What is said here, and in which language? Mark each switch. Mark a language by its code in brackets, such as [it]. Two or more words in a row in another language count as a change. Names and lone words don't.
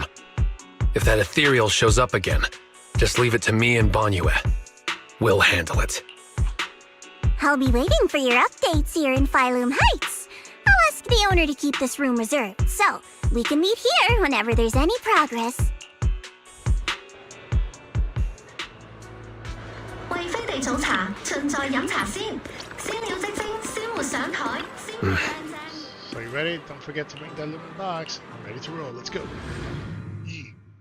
[en] If that ethereal shows up again, just leave it to me and Banyue. We'll handle it. I'll be waiting for your updates here in Phylum Heights. I'll ask the owner to keep this room reserved, so we can meet here whenever there's any progress. [yue] 為飛地早茶，盡在飲茶先。鮮料即蒸，鮮活上台，鮮活靚正。 [en] So you ready? Don't forget to bring that Lumen box. I'm ready to roll. Let's go. Yeah.